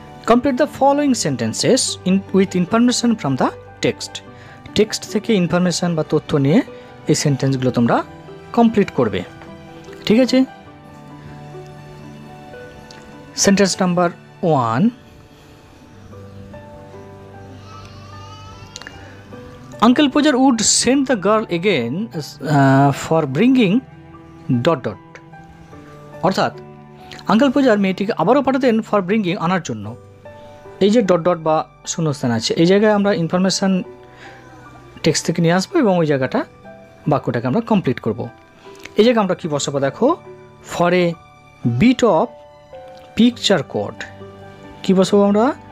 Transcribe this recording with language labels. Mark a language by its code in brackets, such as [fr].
[en] Complete the following sentences with information from the text. [bn] Text থেকে information বা তথ্য নিয়ে এই সেন্টেন্সগুলো তোমরা কমপ্লিট করবে। ঠিক আছে, sentence number 1. [en] Uncle Pujar would send the girl again for bringing dot dot. [bn] অর্থাৎ আঙ্কেল পুজার মেয়েটিকে আবারও পাঠাতেন ফর ব্রিঙ্গিং, আনার জন্য। এই যে ডট ডট বা শূন্যস্থান আছে, এই জায়গায় আমরা ইনফরমেশান টেক্সট থেকে নিয়ে আসবো এবং ওই জায়গাটা বাক্যটাকে আমরা কমপ্লিট করব। এই জায়গায় আমরা কী বসাবো দেখো, [en] For a bit of picture code. [bn] কী বসাবো আমরা?